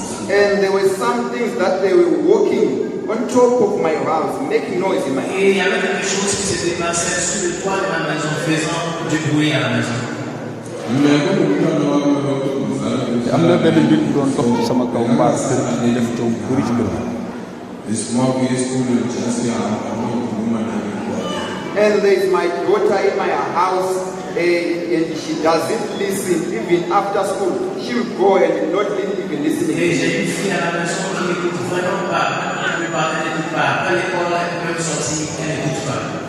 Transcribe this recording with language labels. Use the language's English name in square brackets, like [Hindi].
[English] And there were some things that they were walking on top of my house, making noise in my house. [French] Il y avait quelque chose qui s'était passé sur le toit de ma maison, faisant du bruit à la maison. [Wolof] am na benn mbir bu doon dox ci sama kaw mbaa kër gi def coow bu bëri ci kër gi. [English] And there is my daughter in my house, and she doesn't listen even after school. She will go and not even listen. [French] Et j'ai une fille à la maison qui n'écoute vraiment pas. La plupart elle n'écoute pas. À l'école, elle peut sortir, elle n'écoute pas.